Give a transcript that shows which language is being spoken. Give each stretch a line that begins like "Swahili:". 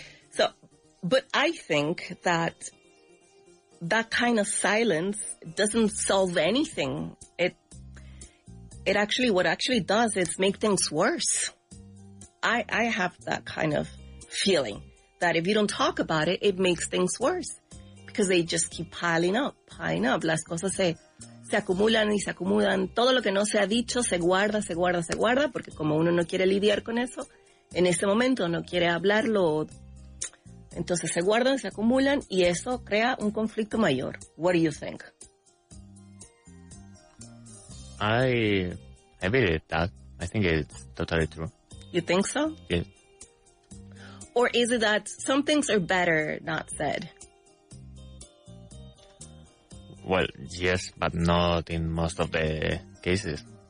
English: So, but I think that kind of silence doesn't solve anything. What actually does is make things worse. I have that kind of feeling that if you don't talk about it, it makes things worse because they just keep piling up.
Spanish: Las cosas se acumulan y se acumulan. Todo lo que no se ha dicho se guarda, porque como uno no quiere lidiar con eso, en ese momento no quiere hablarlo, entonces se guardan, se acumulan y eso crea un conflicto mayor.
English: What do you think? I Maybe that. I think it's totally true. You think so? Yes. Or is it that some things are better not said? Well, yes, but not in most of the cases.